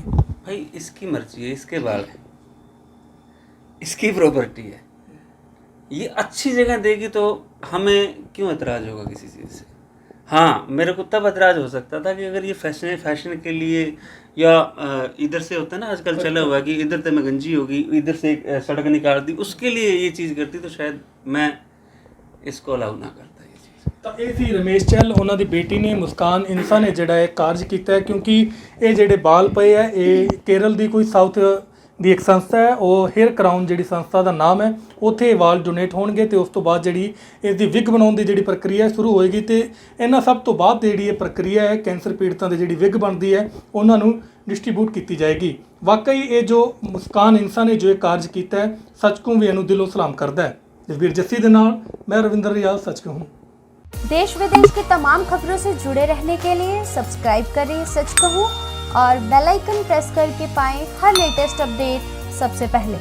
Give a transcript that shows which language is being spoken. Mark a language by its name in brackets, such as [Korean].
[Hindi] भाई इसकी मर्जी है, इसके बाल है, इसकी प्रॉपर्टी है, ये अच्छी जगह देगी तो हमें क्यों एतराज़ होगा किसी चीज़ से? हाँ, मेरे को तब एतराज़ हो सकता था कि अगर ये फैशन के लिए या इधर से होता है ना आजकल चला हुआ कि इधर से मैं गंजी होगी, इधर से एक सड़क निकाल दी, उसके लिए ये चीज़ करती तो शायद मैं इसको अलाउ ना करता। [Punjabi] ਤਾਂ ਇਹ ਸੀ ਰਮੇਸ਼ ਚਹਿਲ, ਉਹਨਾਂ ਦੀ ਬੇਟੀ ਨੇ ਮੁਸਕਾਨ ਇਨਸਾ ਨੇ ਜਿਹੜਾ ਇਹ ਕਾਰਜ ਕੀਤਾ ਹੈ, ਕਿਉਂਕਿ ਇਹ ਜਿਹੜੇ ਬਾਲ ਪਏ ਹੈ ਇਹ ਕੇਰਲ ਦੀ ਕੋਈ ਸਾਊਥ ਦੀ ਇੱਕ ਸੰਸਥਾ ਹੈ, ਉਹ ਹੇਅਰ ਕਰਾਊਨ ਜਿਹੜੀ ਸੰਸਥਾ ਦਾ ਨਾਮ ਹੈ, ਉੱਥੇ ਇਹ ਵਾਲ ਡੋਨੇਟ ਹੋਣਗੇ ਤੇ ਉਸ ਤੋਂ ਬਾਅਦ ਜਿਹੜੀ ਇਸ ਦੀ ਵਿਗ ਬਣਾਉਣ ਦੀ ਜਿਹੜੀ ਪ੍ਰਕਿਰਿਆ ਸ਼ੁਰੂ ਹੋਏਗੀ। ਤੇ ਇਹਨਾਂ ਸਭ ਤੋਂ ਬਾਅਦ ਜਿਹੜੀ ਇਹ ਪ੍ਰਕਿਰਿਆ ਹੈ ਕੈਂਸਰ ਪੀੜਤਾਂ ਦੀ ਜਿਹੜੀ ਵਿਗ ਬਣਦੀ ਹੈ ਉਹਨਾਂ ਨੂੰ ਡਿਸਟ੍ਰੀਬਿਊਟ ਕੀਤੀ ਜਾਏਗੀ। ਵਾਕਈ ਇਹ ਜੋ ਮੁਸਕਾਨ ਇਨਸਾ ਨੇ ਜੋ ਇਹ ਕਾਰਜ ਕੀਤਾ ਹੈ, ਸੱਚਕੋਂ ਵੀ ਇਹਨੂੰ ਦਿਲੋਂ ਸਲਾਮ करदा है। [Hindi] जसबीर जस्सी के नाल मैं रविंदर रियाज सच कहूँ। देश विदेश की तमाम खबरों से जुड़े रहने के लिए सब्सक्राइब करें सच कहूँ और बेल आइकन प्रेस करके पाएं हर लेटेस्ट अपडेट सबसे पहले।